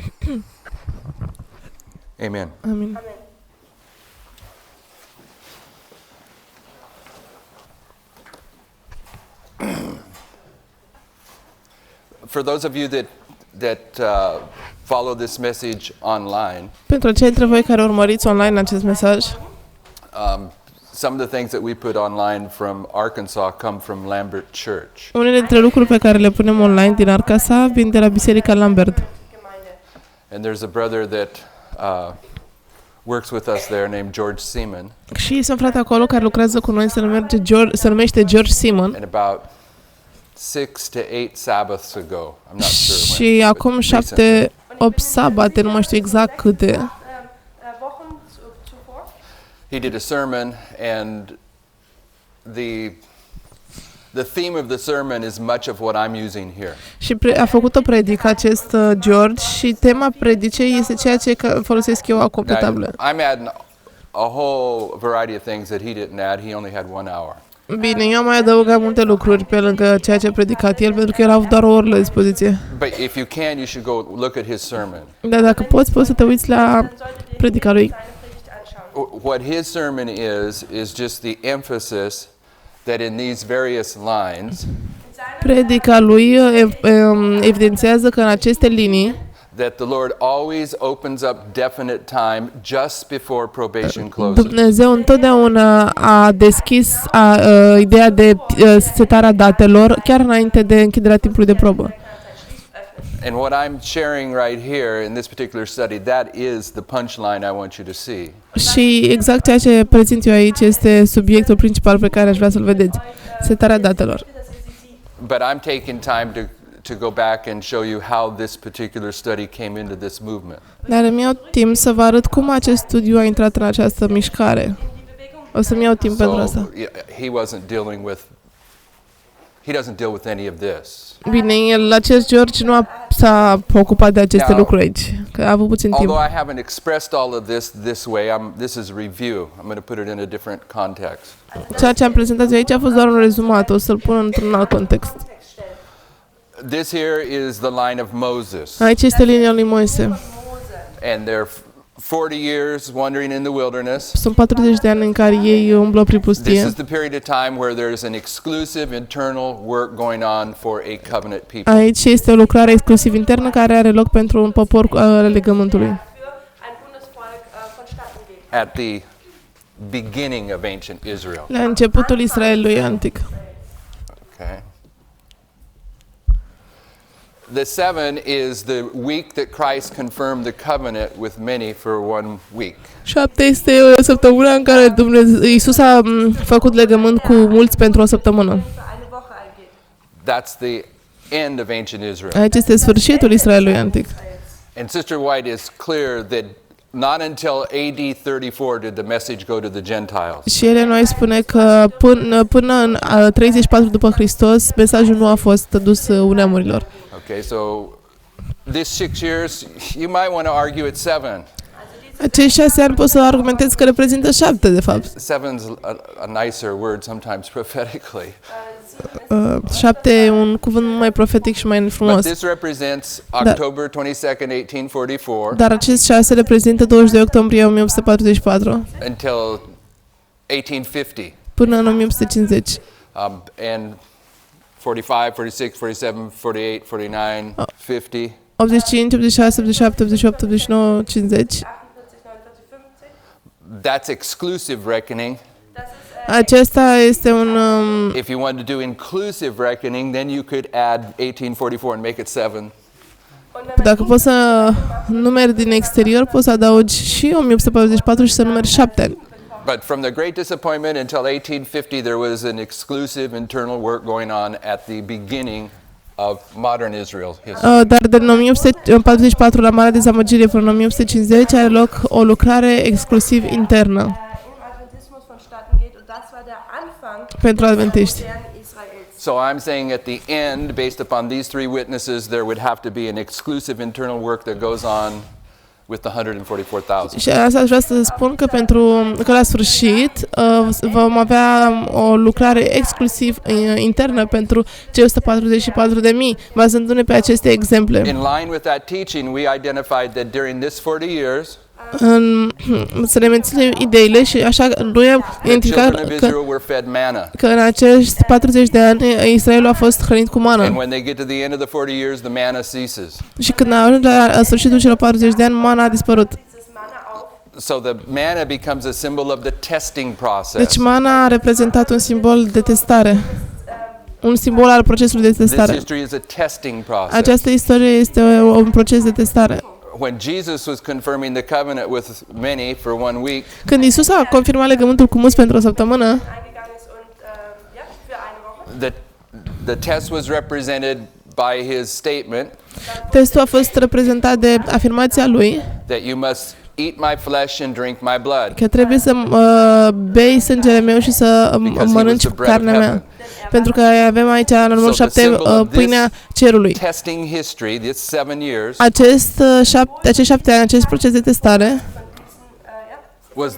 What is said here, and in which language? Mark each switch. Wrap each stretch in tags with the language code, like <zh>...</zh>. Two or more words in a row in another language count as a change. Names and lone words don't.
<en>Amen.</en> <ro>Amin.</ro> <en>For those of you that follow this message online,</en> <ro>Pentru cei dintre voi care urmăriți online acest mesaj,</ro> <en>some of the things that we put online from Arkansas come from Lambert Church.</en> <ro>unele dintre lucruri pe care le punem online din Arkansas vin de la Biserica Lambert.</ro> <en>And there's a brother that works with us there named George Seaman.</en> <ro>Și sunt frate acolo care lucrează cu noi, se numește George Seaman.</ro> <en>And about 6 to 8 Sabbaths ago, I'm not sure when.</en> <ro>Și acum 7-8 sabate, nu mai știu exact câte,</ro> <en>He did a sermon, and the theme of the sermon is much of what I'm using here.</en> <ro>și a făcut o predică acest George și tema predicei este ceea ce folosesc eu acum pe tablă.</ro> <en>I'm adding a whole variety of things that he didn't add. He only had 1 hour.</en> <ro>Bine, eu am mai adăugat multe lucruri pe lângă ceea ce a predicat el, pentru că el a avut doar o oră la dispoziție.</ro> <en>But if you can, you should go look at his sermon.</en> <ro>Dar dacă poți să te uiți la predica lui.</ro> <en>What his sermon is just the emphasis that in these various lines,</en> <ro>Predica lui evidențiază că în aceste linii</ro> <en>that the Lord always opens up definite time just before probation closes.</en> <ro>Dumnezeu întotdeauna a deschis ideea de setarea datelor chiar înainte de închiderea timpului de probă.</ro> <en>And what I'm sharing right here in this particular study, that is the punchline I want you to see.</en> <ro>Și exact ceea ce prezint eu aici este subiectul principal pe care aș vrea să-l vedeți, setarea datelor.</ro> <en>But I'm taking time to go back and show you how this particular study came into this movement.</en> <ro>Dar îmi iau timp să vă arăt cum acest studiu a intrat în această mișcare. O să-mi iau timp pentru asta.</ro> <en>He doesn't deal with any of this.</en> <ro>Bine, el, acest George nu s-a ocupat de aceste lucruri aici, că a avut puțin timp.</ro> <en>Although I haven't expressed all of this way, this is a review. I'm going to put it in a different context.</en> <ro>Ceea ce am prezentat eu aici a fost doar un rezumat, o să-l pun într-un alt context.</ro> <en>This here is the line of Moses.</en> <ro>Aici este linia lui Moise.</ro> <en>And they're 40 years wandering in the wilderness.</en> <ro>Sunt 40 de ani în care ei umblă prin pustie.</ro> <en>This is the period of time where there's an exclusive internal work going on for a covenant people.</en> <ro>Aici este o lucrare exclusiv internă care are loc pentru un popor al Legământului.</ro> <en>At the beginning of ancient Israel.</en> <ro>La începutul Israelului antic.</ro> <en>Okay. The 7 is the week that Christ confirmed the covenant with many for 1 week.</en> <ro>7 este săptămâna în care Iisus a făcut legământ cu mulți pentru o săptămână.</ro> <en>That's the end of ancient Israel.</en> <ro>Aici este sfârșitul Israelului antic.</ro> <en>And Sister White is clear that not until AD 34 did the message go to the Gentiles.</en> <ro>Și Ellen spune că până în 34 după Hristos mesajul nu a fost dus neamurilor.</ro> <en>Okay, so this 6 years, you might want to argue it's 7.</en> <ro>Acești 6 ani poți să argumentezi că reprezintă 7, de fapt.</ro> <en>7's a nicer word sometimes prophetically.</en> <ro>7 e un cuvânt mai profetic și mai frumos.</ro> <en>But this represents October 22nd, 1844.</en> <ro>Dar acest 6 reprezintă 22 octombrie 1844</ro> <en>until 1850.</en> <ro>până în 1850.</ro> <en>And 45, 46, 47, 48, 49, 50.</en> <ro>85, 86, 87, 88, 89, 50.</ro> <en>That's exclusive reckoning.</en> <ro>Acesta este un</ro> <en>If you want to do inclusive reckoning, then you could add 1844 and make it 7.</en> <ro>dacă poți să numeri din exterior, poți să adaugi și 1844 și să numeri 7 ani.</ro> <en>But from the Great Disappointment until 1850, there was an exclusive internal work going on at the beginning of modern Israel history.</en> <ro>Dar din 1844 la Marea Dezamăgire până în 1850 are loc o lucrare exclusiv internă pentru adventiști.</ro> <en>So I'm saying at the end, based upon these 3 witnesses, there would have to be an exclusive internal work that goes on with the 144,000.</en> <ro>Și asta aș vrea să spun că la sfârșit vom avea o lucrare exclusiv internă pentru cei 144.000, bazându-ne pe aceste exemple.</ro> <en>In line with that teaching, we identified that during this 40 years,</en> <ro>Să ne menținem ideile și așa noi am</ro> <en>the</en> <ro>identificat</ro> <en>children of Israel were fed manna.</en> <ro>că în acești 40 de ani Israelul a fost hrănit cu</ro> <en>And</en> <ro>mană.</ro> <en>when they get to the end of the 40 years, the manna ceases.</en> <ro>Și când a ajuns la sfârșitul celor 40 de ani, mana a dispărut.</ro> <en>So the manna becomes a symbol of the testing process.</en> <ro>Deci mana a reprezentat un simbol de testare. Un simbol al procesului de</ro> <en>This</en> <ro>testare.</ro> <en>history is a testing process.</en> <ro>Această istorie este un proces de testare.</ro> <en>When Jesus was confirming the covenant with many for 1 week,</en> <ro>Când Isus a confirmat legământul cu mulți pentru o săptămână,</ro> <de>eingegangen ist und für eine Woche.</de> <en>the test was represented by his statement</en> <ro>testul a fost reprezentat de afirmația lui</ro> <en>that you must eat my flesh and drink my blood.</en> <ro>că trebuie să bei sângele meu și să mănânci carnea mea. Pentru că avem aici la numărul 7 pâinea cerului.</ro> <en>Testing history, this 7 years,</en> <ro>Acești 7 ani, acest proces de testare,</ro> <en>was</en>